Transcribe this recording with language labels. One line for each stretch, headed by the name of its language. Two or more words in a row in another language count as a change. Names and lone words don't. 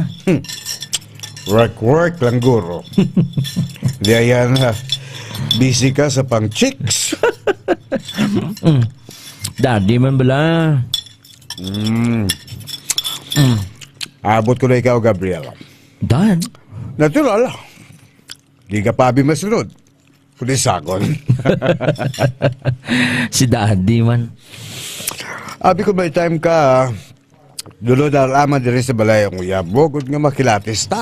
Hiligaynon: Work lang, guro. Di ayan, busy ka sa pang-chicks. Daddy man bala. Abot ko na ikaw, Gabriel. Dad? Natural. Di ka pa masunod. Kundi sakon. Si Daddy man. Abi ko may time ka, dulo dalaman din sa balay ang uyabo, kung nga makilatis ta.